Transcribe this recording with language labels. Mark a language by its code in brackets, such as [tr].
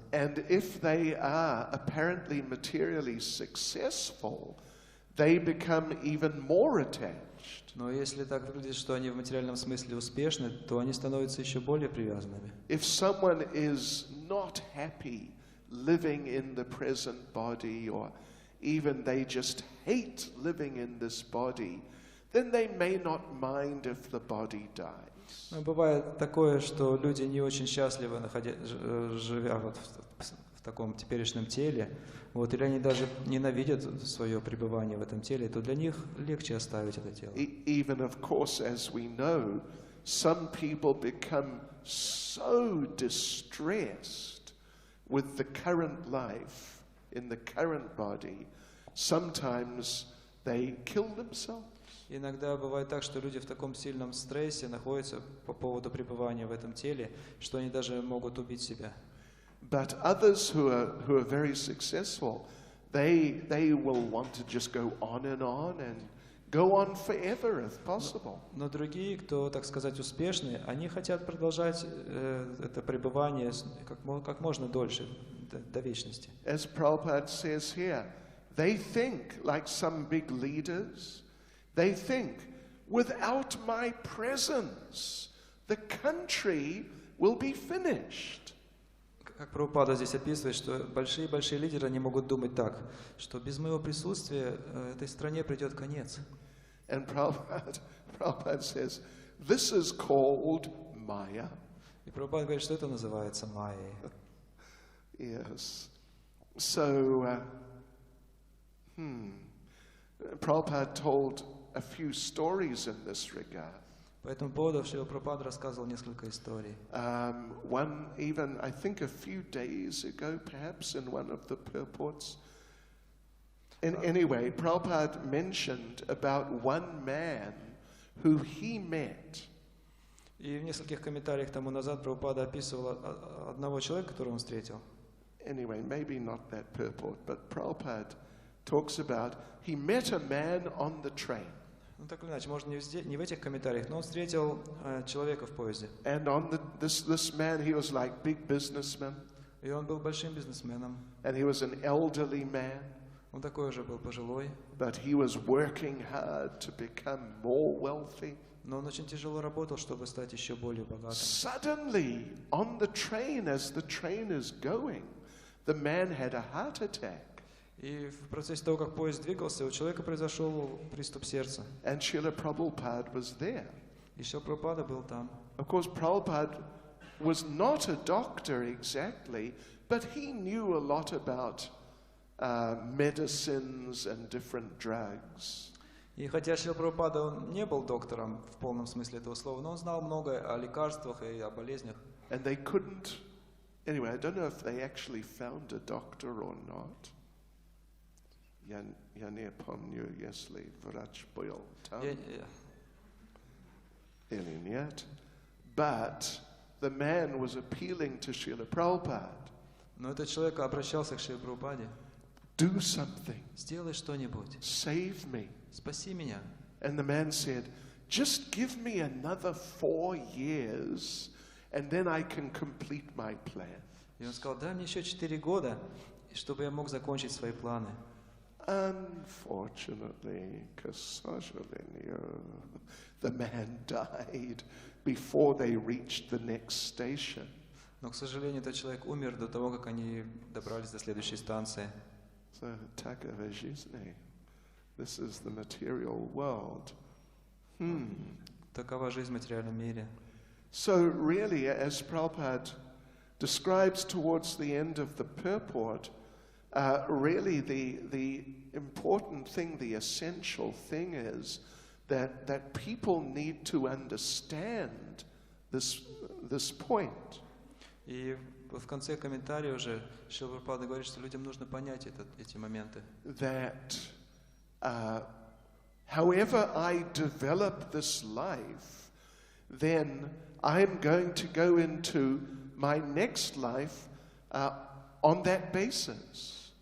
[en] And if they are apparently materially successful, they become even more attached. [ru] Но если так выглядит, что они в материальном смысле успешны, то они становятся еще более привязанными. [en] If someone is not happy living in the present body, or even they just hate living in this body, then they may not mind if the body dies. [ru] Но бывает такое, что люди не очень счастливы, живя вот в таком теперешнем теле, вот, или они даже ненавидят свое пребывание в этом теле, то для них легче оставить это тело. [en] Even, of course, as we know, some people become so distressed with the current life in the current body, sometimes they kill themselves. [ru] Иногда бывает так, что люди в таком сильном стрессе находятся по поводу пребывания в этом теле, что они даже могут убить себя. [en] But others who are very successful, they will want to just go on and go on forever if possible. [ru] Но другие, кто, так сказать, успешные, они хотят продолжать это пребывание как можно дольше, до вечности. [en] As Prabhupada says here, they think, like some big leaders, they think, without my presence, the country will be finished. [ru] Как Прабхупада здесь описывает, что большие лидеры не могут думать так, что без моего присутствия этой стране придет конец. [en] And Prabhupada says, this is called Maya. [ru] И Прабхупада говорит, что это называется майей. [en] Yes. So, Prabhupada told a few stories in this regard. [ru] По этому поводу Шрила Прабхупада рассказывал несколько историй. [en] One, even I think a few days ago, perhaps in one of the purports. Anyway, Prabhupada mentioned about one man who he met. [ru] И в нескольких комментариях тому назад Прабхупада описывал одного человека, которого он встретил. [en] Anyway, maybe not that purport, but Prabhupada talks about he met a man on the train. [ru] Ну так или иначе, может не в этих комментариях, но он встретил человека в поезде. [en] And on this man, he was like big businessman. [ru] И он был большим бизнесменом. [en] And he was an elderly man. [ru] Он такой уже был пожилой. [en] But he was working hard to become more wealthy. [ru] Но он очень тяжело работал, чтобы стать еще более богатым. [en] Suddenly, on the train, as the train is going, the man had a heart attack. [ru] И в процессе того, как поезд двигался, у человека произошел приступ сердца. [en] And Srila Prabhupada was there. [ru] И Шрила Прабхупада был там. [en] Of course, Prabhupada was not a doctor exactly, but he knew a lot about medicines and different drugs. [ru] И хотя Шрила Прабхупада он не был доктором в полном смысле этого слова, но он знал многое о лекарствах и о болезнях. [en] And they couldn't. Anyway, I don't know if they actually found a doctor or not. [ru] Я не помню, если врач был там или нет. [en] But the man was appealing to Srila Prabhupada. [ru] Но этот человек обращался к Шриле Прабхупаде. [en] Do something. [ru] Сделай что-нибудь. [en] Save me. [ru] Спаси меня. [en] And the man said, just give me another 4 years, and then I can complete my plan. [ru] И он сказал, дай мне еще 4 года, чтобы я мог закончить свои планы. [en] Unfortunately, [ru] к сожалению, [en] the man died before they reached the next station. [ru] Но, к сожалению, этот человек умер до того, как они добрались до следующей станции. So, такова жизни. [en] This is the material world. [ru] Такова жизнь в материальном мире. [en] So really, as Prabhupada describes towards the end of the purport, really the important thing, the essential thing is that people need to understand this point. [ru] И в конце комментария уже Шрила Прабхупада говорит, что людям нужно понять эти моменты. [en] That however I develop this life, then I'm going to go into my next life on that basis.